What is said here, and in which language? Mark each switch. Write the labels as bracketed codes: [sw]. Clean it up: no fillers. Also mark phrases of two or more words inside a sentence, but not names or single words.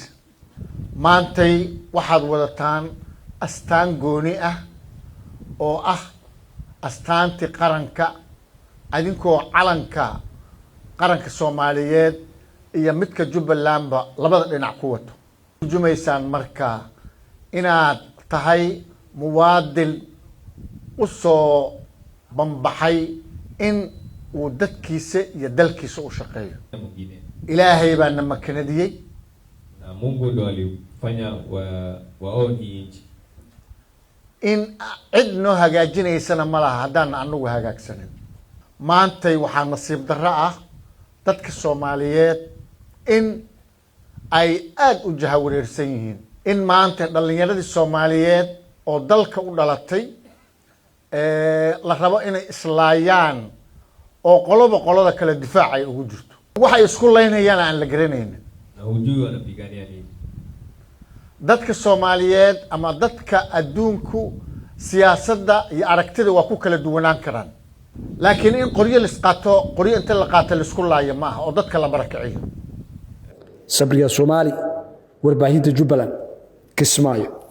[so] maantay waxaad wadataan astaan gooni ah oo ah astaantii qaranka adinkoo calanka qaranka Soomaaliyeed iyo midka Jubbalandba labada dhinac ku wato. jumaysaan marka inaad tahay muwaadin u soo banbaxay in uu dadkiisa iyo dalkiisa u shaqeeyo. ilaahay baa na makanadiyay [sw] na Mungu ndo alifanya waoni nchi [so] in cid noo hagaajinaysana ma laha haddaan anagu hagaagsanin. maantay waxaa nasiib darro ah dadka Soomaaliyeed in ay aad u jahawareersan yihiin in maanta dhalinyaradii Soomaaliyeed oo dalka u dhalatay la rabo inay islaayaan oo qolada kala difaac ay ugu jirto waxay isku leynayaan aan la garanaynin [sw] na hujui wanapigania nini. [so] dadka Soomaaliyeed ama dadka adduunku siyaasadda iyo aragtida waa ku kala duwanaan karaan laakiin in qoryo la qaato qoryo inta la qaato la isku laayo ma aha oo dadka la barakaciyo. Sabriya Soomaali warbaahinta Jubbaland Kismaayo.